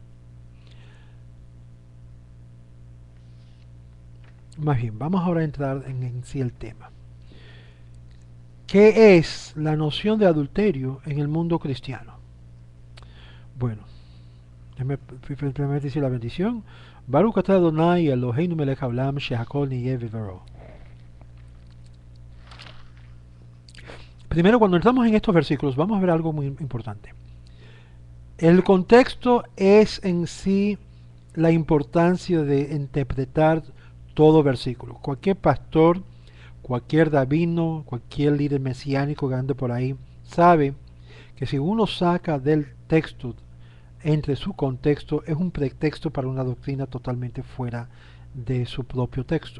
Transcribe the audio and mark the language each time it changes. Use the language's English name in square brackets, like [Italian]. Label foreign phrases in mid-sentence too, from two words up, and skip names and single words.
[Spanish] Más bien, vamos ahora a entrar en sí el tema. ¿Qué es la noción de adulterio en el mundo cristiano? Bueno, déjame primero decir la bendición. [Hebrew] ברוך אתה אדוני אלוהינו מלך העולם שהכל נהיה בדברו. [Spanish] Primero, cuando entramos en estos versículos, vamos a ver algo muy importante. El contexto es en sí la importancia de interpretar todo versículo. Cualquier pastor, cualquier rabino, cualquier líder mesiánico que ande por ahí, sabe que si uno saca del texto entre su contexto, es un pretexto para una doctrina totalmente fuera de su propio texto.